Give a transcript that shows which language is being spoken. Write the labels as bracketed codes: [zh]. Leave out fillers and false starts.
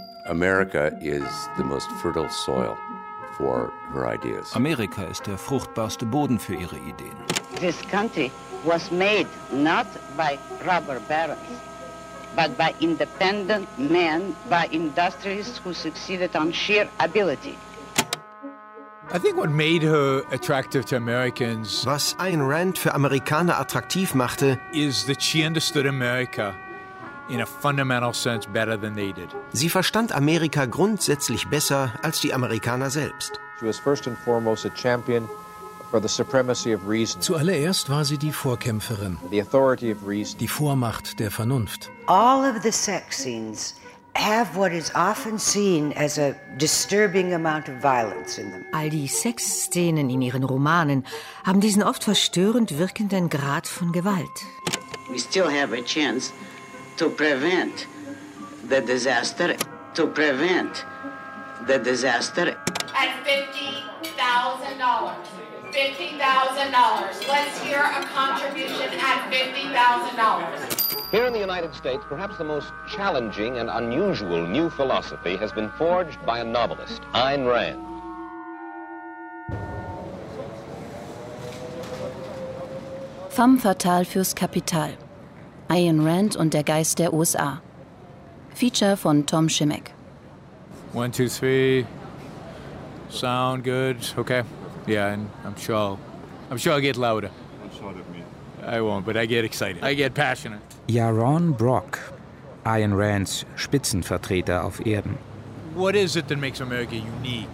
[en] America is the most fertile soil for her ideas. [de] Amerika ist der fruchtbarste Boden für ihre Ideen. [en] This country was made not by rubber barons, but by independent men, by industrialists who succeeded on sheer ability. I think what made her attractive to Americans, [de] was Ayn Rand für Amerikaner attraktiv machte, [en] is that she understood America in a fundamental sense better than they did. [de] Sie verstand Amerika grundsätzlich besser als die Amerikaner selbst. [en] She was first and foremost a champion for the supremacy of reason. [de] Zuallererst war sie die Vorkämpferin, [en] the authority of reason, [de] die Vormacht der Vernunft. [en] All of the sex scenes have what is often seen as a disturbing amount of violence in them. [de] All die Sexszenen in ihren Romanen haben diesen oft verstörend wirkenden Grad von Gewalt. [en] We still have a chance to prevent the disaster. To prevent the disaster. At $50,000. $50,000. Let's hear a contribution at $50,000. Here in the United States, perhaps the most challenging and unusual new philosophy has been forged by a novelist, Ayn Rand. [de] Femme fatale fürs Kapital. Ayn Rand und der Geist der USA. Feature von Tom Schimek. [en] One, two, three. Sound good. Okay. Yeah, and I'm sure I'll get louder. I'm sorry, me. I won't, but I get excited. I get passionate. [de] Yaron Brock, Ayn Rands Spitzenvertreter auf Erden. [en] What is it that makes America unique?